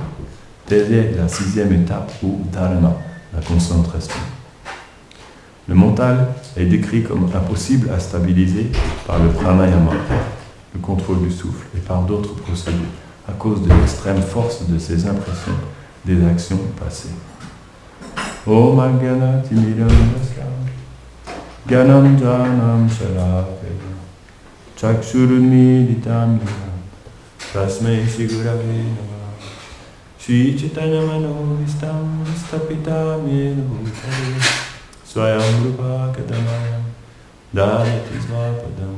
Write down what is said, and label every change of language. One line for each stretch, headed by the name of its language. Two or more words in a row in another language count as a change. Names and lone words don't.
French: Telle est la 6e étape, ou dharana, la concentration. Le mental est décrit comme impossible à stabiliser par le pranayama, le contrôle du souffle, et par d'autres procédés, à cause de l'extrême force de ses impressions des actions passées.
Sanskrit: Om Agana Timiram Ganam Janam Shalakaya Chakshurunmilitam Tasmai Shigurave Namah Shri Chaitanya Manovistam Stapita Mena Bhutale Swayam Rupa Kadamayam Dayati Svapadam